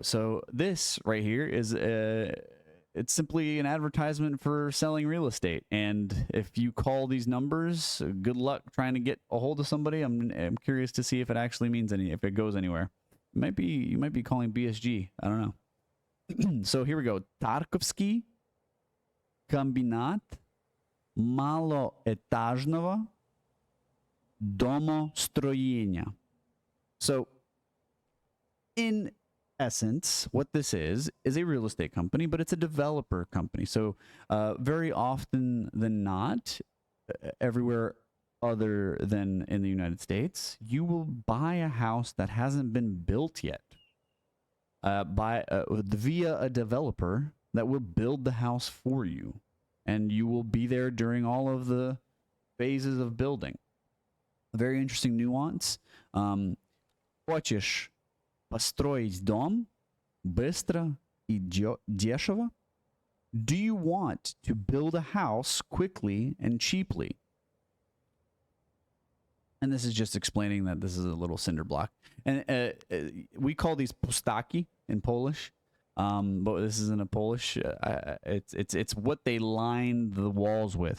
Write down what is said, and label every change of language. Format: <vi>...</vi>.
<en>So this right here is it's simply an advertisement for selling real estate. And if you call these numbers, good luck trying to get a hold of somebody. I'm curious to see if it actually means if it goes anywhere. You might be calling BSG. I don't know. So here we go.</en> <ru>Tarkovski комбинат малоэтажного домостроения.</ru> <en>So, in essence, what this is a real estate company, but it's a developer company. So, very often than not, everywhere other than in the United States, you will buy a house that hasn't been built yet via a developer that will build the house for you, and you will be there during all of the phases of building. A very interesting nuance.</en> <ru>Хочешь построить дом быстро и дешево?</ru> <en>Do you want to build a house quickly and cheaply? And this is just explaining that this is a little cinder block. And we call these pustaki in Polish. But this isn't a Polish. It's what they line the walls with.</en>